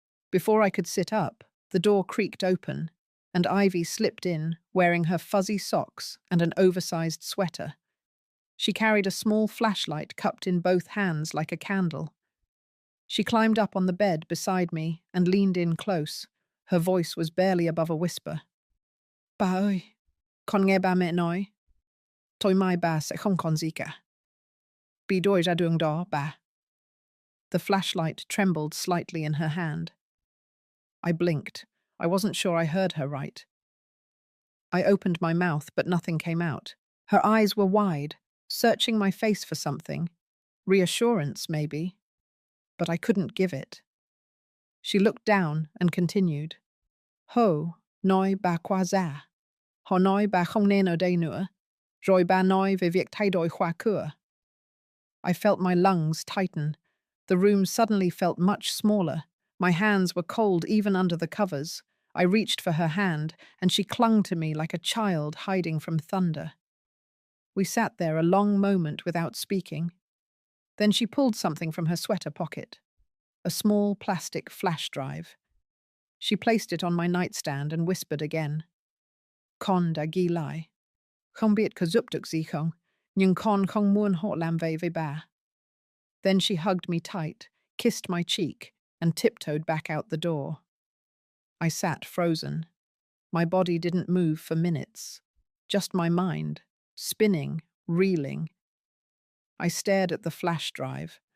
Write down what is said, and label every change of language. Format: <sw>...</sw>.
<en>Before I could sit up, the door creaked open, and Ivy slipped in, wearing her fuzzy socks and an oversized sweater. She carried a small flashlight cupped in both hands like a candle. She climbed up on the bed beside me and leaned in close. Her voice was barely above a whisper.</en> <vi>Ba ơi, con nghe ba mẹ nói. Tối mai ba sẽ không còn gì cả. Bị đuổi ra đường đó, ba.</vi> <en>The flashlight trembled slightly in her hand. I blinked. I wasn't sure I heard her right. I opened my mouth, but nothing came out. Her eyes were wide, searching my face for something. Reassurance, maybe. But I couldn't give it. She looked down and continued.</en> <vi>Ho, nói ba qua ra. Họ nói ba không nên ở đây nữa. Rồi ba nói về việc thay đổi khóa cửa.</vi> <en>I felt my lungs tighten. The room suddenly felt much smaller. My hands were cold even under the covers. I reached for her hand, and she clung to me like a child hiding from thunder. We sat there a long moment without speaking. Then she pulled something from her sweater pocket. A small plastic flash drive. She placed it on my nightstand and whispered again.</en> <vi>Con đã ghi lại. Không biết có giúp được gì không, nhưng con không muốn họ làm vậy với ba.</vi> <en>Then she hugged me tight, kissed my cheek, and tiptoed back out the door. I sat frozen. My body didn't move for minutes. Just my mind, spinning, reeling. I stared at the flash drive.</en>